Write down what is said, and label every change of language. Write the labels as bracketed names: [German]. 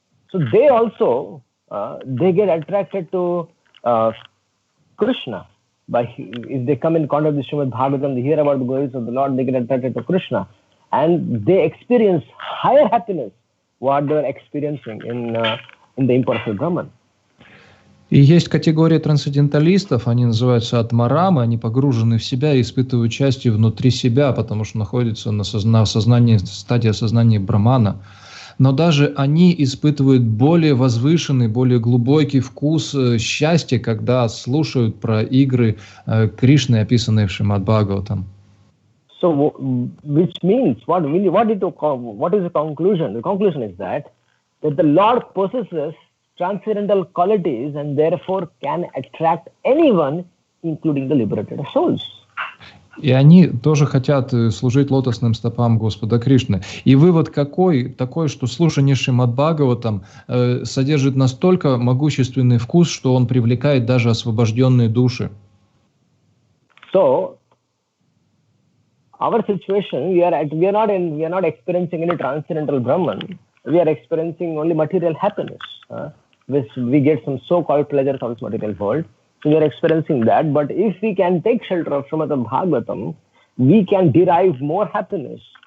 [English] So they also they get attracted to Krishna. If they come in contact with Shrimad-Bhagavatam, they hear about the glories of the Lord, they get attracted to Krishna, and they experience higher happiness what they are experiencing in the impersonal Brahman. [Russian] И есть категория трансценденталистов, они называются атмарамы, они погружены в себя и испытывают счастье внутри себя, потому что находятся на стадии осознания Брахмана. но даже они испытывают более возвышенный, более глубокий вкус счастья, когда слушают про игры Кришны, описанные в Шримад-Бхагаватам. [English] So, which means, what is the conclusion? The conclusion is that the Lord possesses transcendental qualities and therefore can attract anyone, including the liberated souls. [Russian] И они тоже хотят служить лотосным стопам Господа Кришны. И вывод такой, что слушание Шримад-Бхагаватам содержит настолько могущественный вкус, что он привлекает даже освобожденные души. [English] So, our situation, we are not experiencing any transcendental Brahman. We are experiencing only material happiness. We get some so-called pleasures of this material world. So we are experiencing that. But if we can take shelter of Shrimad-Bhagavatam, we can derive more happiness.